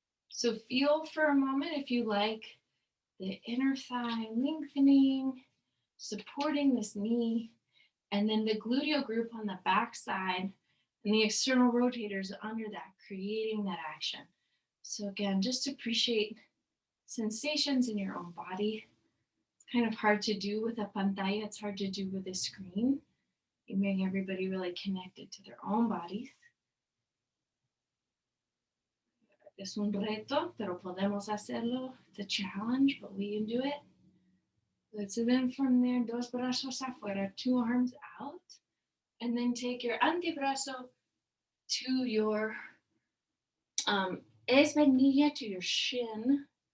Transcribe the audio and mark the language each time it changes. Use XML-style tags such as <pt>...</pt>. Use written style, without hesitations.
<en>So feel for a moment if you like the inner thigh lengthening, supporting this knee, and then the gluteal group on the back side and the external rotators under that, creating that action. So again, just appreciate sensations in your own body. It's kind of hard to do with a pantalla. It's hard to do with a screen. You make everybody really connected to their own bodies.</en> <es>Es un reto, pero podemos hacerlo.</es> <en>It's a challenge, but we can do it. Good. So then from there,</en> <es>dos brazos afuera,</es> <en>two arms out. And then take your antebrazo to your espinilla, to your shin.</en>